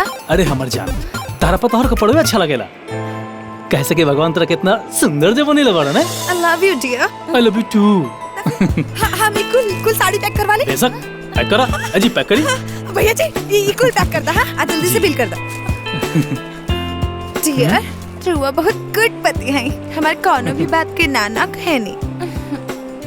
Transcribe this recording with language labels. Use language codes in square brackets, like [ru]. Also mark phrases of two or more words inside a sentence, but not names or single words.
[bho] अरे हमर जान, तारा पता और कपड़े अच्छा लगेला। कैसे कि भगवान तेरा कितना सुंदर जो बनेला बाड़ा ना। [en] I love you dear। I love you too। [bho] हम कुल साड़ी पैक करवा ले। बेशक पैक करा। अजी पैक करी। भैया जी ये कुल पैक कर दा। हाँ आज जल्दी से बिल कर दा। डियर रुआ बहुत गुड पति है, हमारे कोनो भी बात के नाना कहे नहीं।